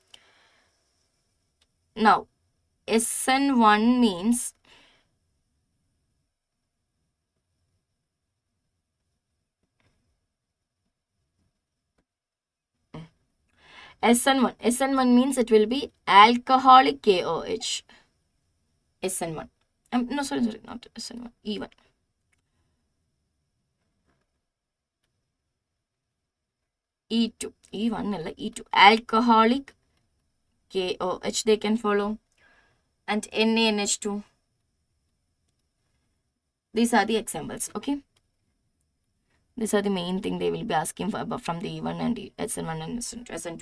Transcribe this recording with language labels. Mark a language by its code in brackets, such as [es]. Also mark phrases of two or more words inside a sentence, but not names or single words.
[en] Now, SN1 means SN1 means it will be alcoholic KOH. SN1. No, sorry, not SN1. E1. E2. E1 illa E2. Alcoholic KOH they can follow. And NaNH2. These are the examples, okay? These are the main thing they will be asking for from the E1 and SN1 and SN2.